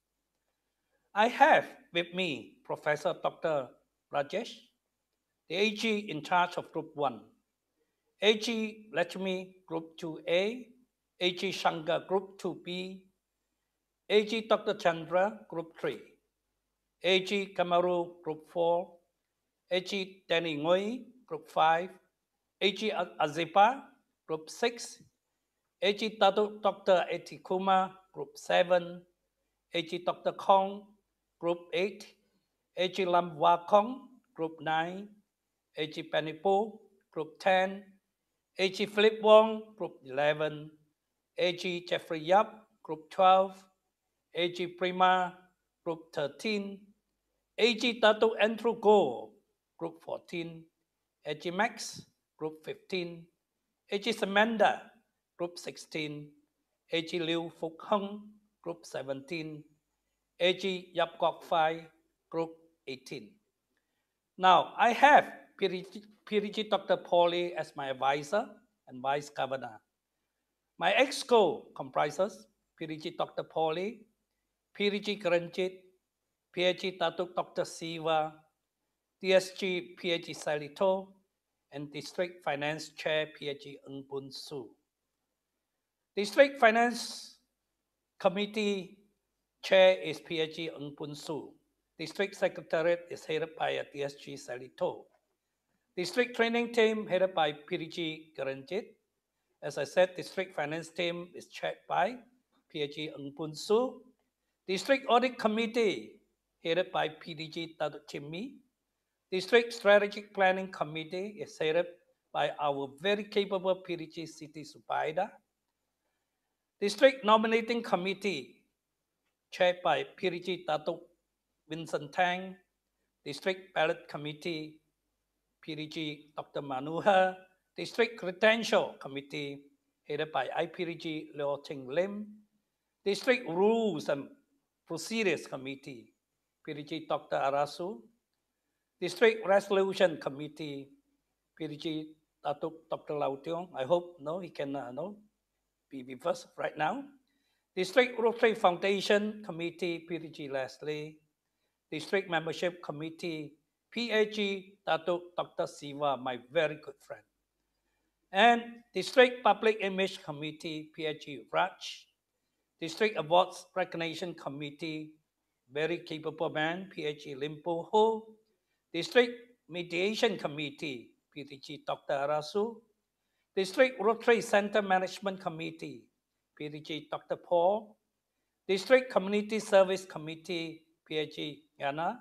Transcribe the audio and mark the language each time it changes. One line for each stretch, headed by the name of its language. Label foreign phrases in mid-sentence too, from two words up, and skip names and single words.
English: I have with me Professor Dr. Rajesh, the AG in charge of Group 1, AG Lakshmi Group 2A, AG Shankar Group 2B, AG Dr. Chandra Group 3, AG Kamaru Group 4, AG Danny Ngoi Group 5, AG Azipa Group 6, AG Dr. Etikuma Group 7, AG Dr. Kong Group 8, AG Lam Wa Kong Group 9, AG Panipo Group 10, AG Philip Wong Group 11, AG Jeffrey Yap Group 12, AG Prima Group 13, AG Dato Andrew Go Group 14, AG Max Group 15, AG Samantha Group 16, AG Liu Phúc Hung Group 17, AG Yap Kok Phai Group 18. Now, I have PDG Dr. Paulie as my advisor and vice governor. My EXCO comprises PDG Dr. Paulie, PDG Karanjit, PhD Dr. Siva, DSG PhD Salito, and District Finance Chair PhD Ng Bun Su. District Finance Committee Chair is PhD Ng Bun Su. District Secretariat is headed by DSG Salito. District Training Team headed by PDG Karanjit. As I said, District Finance Team is chaired by PhD Ng Bun Su. District Audit Committee headed by PDG Dato Chimmi. District Strategic Planning Committee is headed by our very capable PDG Siti Subaida. District Nominating Committee chaired by PDG Dato Vincent Tang. District Ballot Committee PDG Dr. Manuha, District Credential Committee, headed by IPDG Liu Cheng Lim, District Rules and Procedures Committee, PDG Dr. Arasu, District Resolution Committee, PDG Dr. Lau Tiong. I hope he can be with us right now. District Rotary Foundation Committee, PDG Leslie. District Membership Committee, PAG Dr. Siva, my very good friend. And District Public Image Committee, PAG Raj. District Awards Recognition Committee, very capable man, PAG Limpo Ho. District Mediation Committee, PDG Dr. Arasu. District Rotary Center Management Committee, PDG Dr. Paul. District Community Service Committee, PAG Yana.